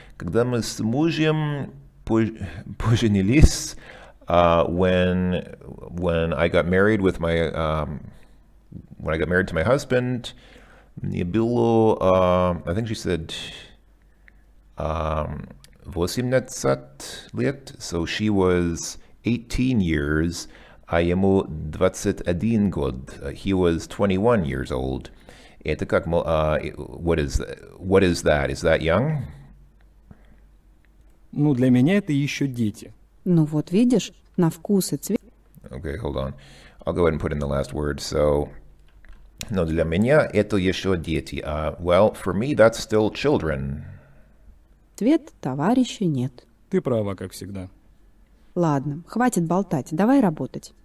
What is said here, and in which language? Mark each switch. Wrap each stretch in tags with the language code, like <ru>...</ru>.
<ru>Когда мы с мужем поженились,</ru> <en>when I got married with my when I got married to my husband,</en> <ru>мне было,</ru> <en>I think she said 18</en> <ru>лет,</ru> <en>so she was 18 years,</en> <ru>а ему 21 год.</ru> <en>He was 21 years old.</en> <ru>Это как,</ru> <en>what is that? Is that young?</en> <ru>Ну, для меня это еще дети. Ну вот видишь, на вкус и цвет.</ru> <en>Okay, hold on. I'll go ahead and put in the last word.</en> <ru>So, но для меня это еще дети.</ru> <en>Well, for me, that's still children.</en> <ru>Цвет товарища нет. Ты права, как всегда. Ладно, хватит болтать, давай работать.</ru>